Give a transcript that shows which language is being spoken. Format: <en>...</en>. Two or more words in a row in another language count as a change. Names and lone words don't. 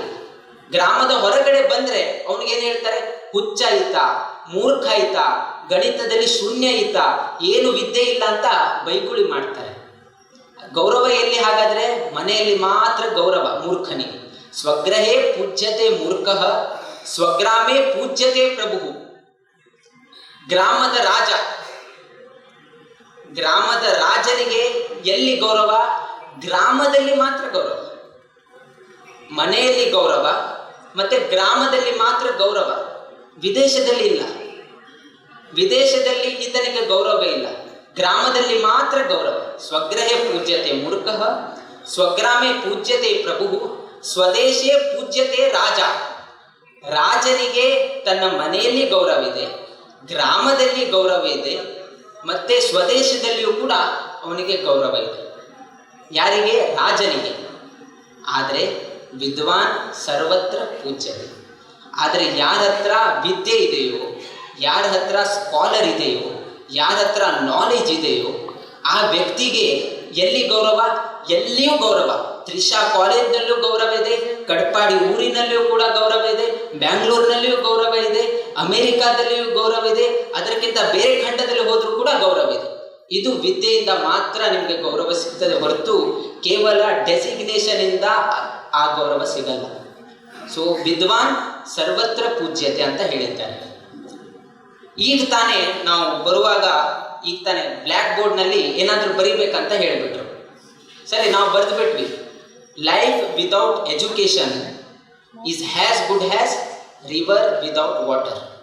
<kn>ಗ್ರಾಮದ ಹೊರಗಡೆ ಬಂದ್ರೆ ಅವನಿಗೇನು ಹೇಳ್ತಾರೆ? ಹುಚ್ಚ ಈತ, ಮೂರ್ಖ ಈತ, ಗಣಿತದಲ್ಲಿ ಶೂನ್ಯ ಈತ, ಏನು ವಿದ್ಯೆ ಇಲ್ಲ ಅಂತ ಬೈಗುಳಿ ಮಾಡ್ತಾರೆ. ಗೌರವ ಎಲ್ಲಿ ಹಾಗಾದ್ರೆ? ಮನೆಯಲ್ಲಿ ಮಾತ್ರ ಗೌರವ ಮೂರ್ಖನಿಗೆ.</kn> <sa>ಸ್ವಗ್ರಹೇ ಪೂಜ್ಯತೆ ಮೂರ್ಖಃ, ಸ್ವಗ್ರಾಮೇ ಪೂಜ್ಯತೆ ಪ್ರಭು.</sa> <kn>ಗ್ರಾಮದ ರಾಜ, ಗ್ರಾಮದ ರಾಜನಿಗೆ ಎಲ್ಲಿ ಗೌರವ? ಗ್ರಾಮದಲ್ಲಿ ಮಾತ್ರ ಗೌರವ. ಮನೆಯಲ್ಲಿ ಗೌರವ ಮತ್ತೆ ಗ್ರಾಮದಲ್ಲಿ ಮಾತ್ರ ಗೌರವ, ವಿದೇಶದಲ್ಲಿ ಇಲ್ಲ. ವಿದೇಶದಲ್ಲಿ ಈತನಿಗೆ ಗೌರವ ಇಲ್ಲ, ಗ್ರಾಮದಲ್ಲಿ ಮಾತ್ರ ಗೌರವ.</kn> <sa>ಸ್ವಗ್ರಹೇ ಪೂಜ್ಯತೆ ಮೂರ್ಖಃ, ಸ್ವಗ್ರಾಮೇ ಪೂಜ್ಯತೆ ಪ್ರಭು, ಸ್ವದೇಶೇ ಪೂಜ್ಯತೆ ರಾಜ.</sa> <kn>ರಾಜನಿಗೆ ತನ್ನ ಮನೆಯಲ್ಲಿ ಗೌರವ ಇದೆ, ಗ್ರಾಮದಲ್ಲಿ ಗೌರವ ಇದೆ, ಮತ್ತೆ ಸ್ವದೇಶದಲ್ಲಿಯೂ ಕೂಡ ಅವನಿಗೆ ಗೌರವ ಇದೆ. ಯಾರಿಗೆ? ರಾಜನಿಗೆ. ಆದರೆ</kn> <sa>ವಿದ್ವಾನ್ ಸರ್ವತ್ರ ಪೂಜ್ಯತೆ.</sa> <kn>ಆದರೆ ಯಾರ ಹತ್ರ ವಿದ್ಯೆ ಇದೆಯೋ, ಯಾರ ಹತ್ರ ಸ್ಕಾಲರ್ ಇದೆಯೋ, ಯಾರ ಹತ್ರ ನಾಲೆಜ್ ಇದೆಯೋ ಆ ವ್ಯಕ್ತಿಗೆ ಎಲ್ಲಿ ಗೌರವ? ಎಲ್ಲಿಯೂ ಗೌರವ. ತ್ರಿಷಾ ಕಾಲೇಜ್ನಲ್ಲೂ ಗೌರವ ಇದೆ, ಕಡ್ಪಾಡಿ ಊರಿನಲ್ಲಿಯೂ ಕೂಡ ಗೌರವ ಇದೆ, ಬ್ಯಾಂಗ್ಳೂರಿನಲ್ಲಿಯೂ ಗೌರವ ಇದೆ, ಅಮೆರಿಕಾದಲ್ಲಿಯೂ ಗೌರವ ಇದೆ, ಅದಕ್ಕಿಂತ ಬೇರೆ ಖಂಡದಲ್ಲಿ ಹೋದ್ರೂ ಕೂಡ ಗೌರವ ಇದೆ. ಇದು ವಿದ್ಯೆಯಿಂದ ಮಾತ್ರ ನಿಮಗೆ ಗೌರವ ಸಿಗ್ತದೆ ಹೊರತು ಕೇವಲ ಡೆಸಿಗ್ನೇಷನ್ ಇಂದ ಆ ಗೌರವ ಸಿಗಲ್ಲ. ಸೊ</kn> <sa>ವಿದ್ವಾನ್ ಸರ್ವತ್ರ ಪೂಜ್ಯತೆ</sa> <kn>ಅಂತ ಹೇಳಿದ್ದಾರೆ. ಈಗ ತಾನೇ ನಾವು ಬರುವಾಗ ಈಗ ತಾನೇ</kn> <en>black boardನಲ್ಲಿ</en> <kn>ಏನಾದರೂ ಬರೀಬೇಕಂತ ಹೇಳಿಬಿಟ್ರು. ಸರಿ, ನಾವು ಬರೆದು ಬಿಟ್ವಿ,</kn> <en>life without education is as good as river without water.</en>